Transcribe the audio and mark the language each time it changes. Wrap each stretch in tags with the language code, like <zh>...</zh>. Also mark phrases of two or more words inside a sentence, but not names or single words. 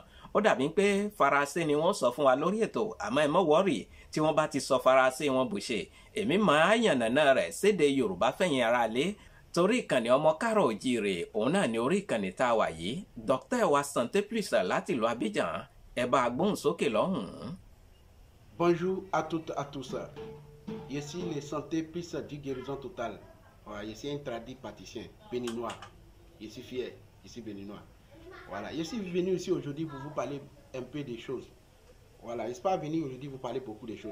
<yo>Ó dàbí pé Faransé ni wọ́n sọ fún wa lórí ètò, àmọ́ ẹ má wọ́rì tí wọ́n bá ti sọ Faransé wọn bùṣe. Èmi máa yànnàná rẹ̀ sédè Yorùbá fẹ̀yìn ara lé. Torí ìkànnì ọmọ Káàárọ̀ Oòjíire, òun náà ni orí ìkànnì tá a wà yìí. Dr. wa Santé Plus láti ìlú Abidjan, ẹ bá a gbóhùn sókè lọ́hùn-ún.</yo> <fr>Bonjour à toutes et à tous. Je suis le Santé Plus du Guérison Totale. Je suis un traduit praticien béninois. Je suis fier, je suis béninois. Voilà, je suis venu ici aujourd'hui pour vous parler un peu des choses. Voilà, je ne suis pas venu aujourd'hui vous parler beaucoup de choses.</fr>